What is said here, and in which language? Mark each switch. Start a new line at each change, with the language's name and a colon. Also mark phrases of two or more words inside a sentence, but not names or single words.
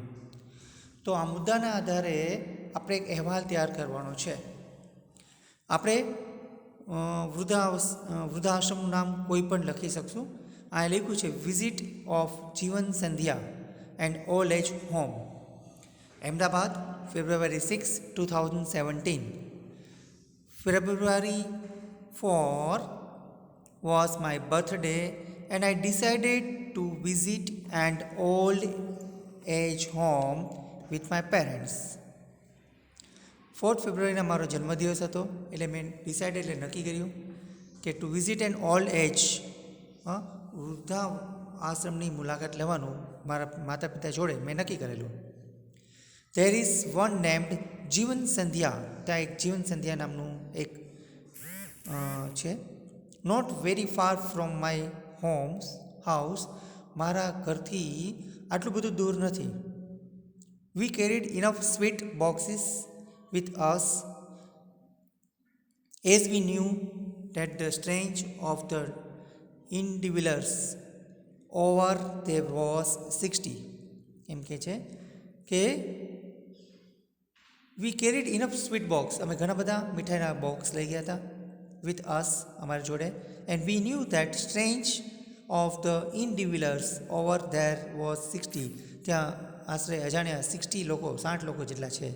Gujarati: તો આ મુદ્દાના આધારે આપણે એક અહેવાલ તૈયાર કરવાનો છે. આપણે વૃદ્ધાશ્રમનું નામ કોઈ પણ લખી શકશું. આ લખ્યું છે
English: visit of Jeevan Sandhya and old age home, Ahmedabad, February 6, 2017. February 4 was my birthday and I decided to visit an old age home with my parents.
Gujarati: 4th ફેબ્રુઆરીના મારો જન્મદિવસ હતો, એટલે મેં ડિસાઇડ એટલે નક્કી કર્યું કે
English: to visit an old age,
Gujarati: વૃદ્ધા આશ્રમની મુલાકાત લેવાનું મારા માતા પિતા જોડે મેં નક્કી કરેલું.
English: there is one named Jeevan Sandhya,
Gujarati: ત્યાં એક જીવન સંધ્યા નામનું એક છે.
English: not very far from my house,
Gujarati: મારા ઘરથી આટલું બધું દૂર નથી.
English: we carried enough sweet boxes with us as we knew that the strange of the individuals over there was 60.
Gujarati: એમ કહે છે કે
English: we carried enough sweet box,
Gujarati: અમે ઘણા બધા મીઠાઈના બોક્સ લઈ ગયા હતા,
English: with us,
Gujarati: અમારી જોડે,
English: and we knew that strange of the individuals over there was 60,
Gujarati: ત્યાં આશરે અજાણ્યા 60 લોકો જેટલા છે.